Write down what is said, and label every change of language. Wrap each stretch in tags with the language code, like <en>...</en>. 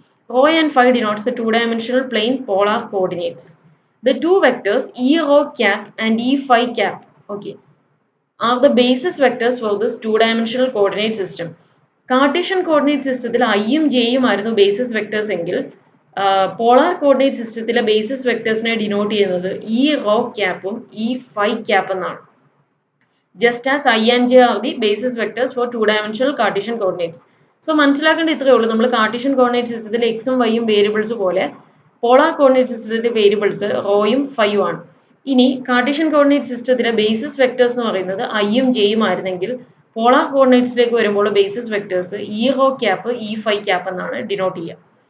<en>Rho and phi denotes the two-dimensional plane polar coordinates. The two vectors E rho cap and E phi cap, okay, are the basis vectors for this two-dimensional coordinate system.</en> <ml>Cartesian coordinate systemത്തിൽ ഐയും ജെയും ആയിരുന്നു basis vectors എങ്കിൽ polar coordinate സിസ്റ്റത്തിലെ basis വെക്ടേഴ്സിനെ denote ചെയ്യുന്നത് E raw ക്യാപ്പും E phi cap എന്നാണ്.</ml> <en>Just as I and J are the basis vectors for two-dimensional Cartesian coordinates.</en> <ml>So മനസ്സിലാക്കേണ്ട ഇത്രയേ ഉള്ളൂ. നമ്മൾ കാർട്ടീഷ്യൻ കോർഡിനേറ്റ് സിസ്റ്റത്തിൽ എക്സും വൈയും വേരിയബിൾസ് പോലെ പോളാർ കോർഡിനേറ്റ് സിസ്റ്റത്തിലെ വേരിയബിൾസ് റോയും ഫൈയും ആണ്. ഇനി കാർട്ടീഷ്യൻ കോർഡിനേറ്റ് സിസ്റ്റത്തിലെ ബേസിസ് വെക്ടേഴ്സ് എന്ന് പറയുന്നത് ഐയും ജെയും ആയിരുന്നെങ്കിൽ പോളാർ കോർഡിനേറ്റ്സിലേക്ക് വരുമ്പോൾ basis vectors E raw cap E phi cap എന്നാണ് ഡിനോട്ട് ചെയ്യുക.</ml>